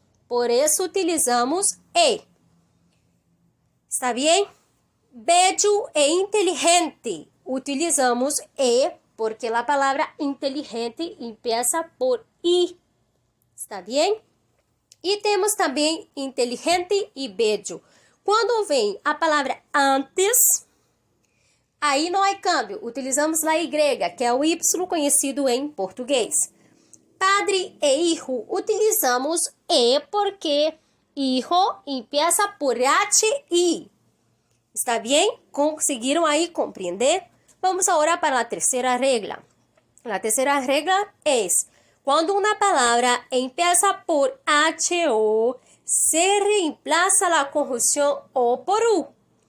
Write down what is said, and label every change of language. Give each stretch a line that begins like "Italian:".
Spanish: Por eso utilizamos E. ¿Está bien? Bello e inteligente. Utilizamos E porque la palabra inteligente empieza por I. ¿Está bien? Y tenemos también inteligente y bello. Cuando ven
Portuguese: a palavra antes, aí não há cambio.
Spanish: Utilizamos la
Portuguese: Y, que é o Y conhecido em português.
Spanish: Padre e hijo, utilizamos E porque hijo empieza por HI. ¿Está bien?
Portuguese: ¿Conseguiram aí compreender? Vamos agora para a terceira regla.
Spanish: La tercera regla es, cuando una palabra empieza por HO, se reemplaza la conjunción O por U.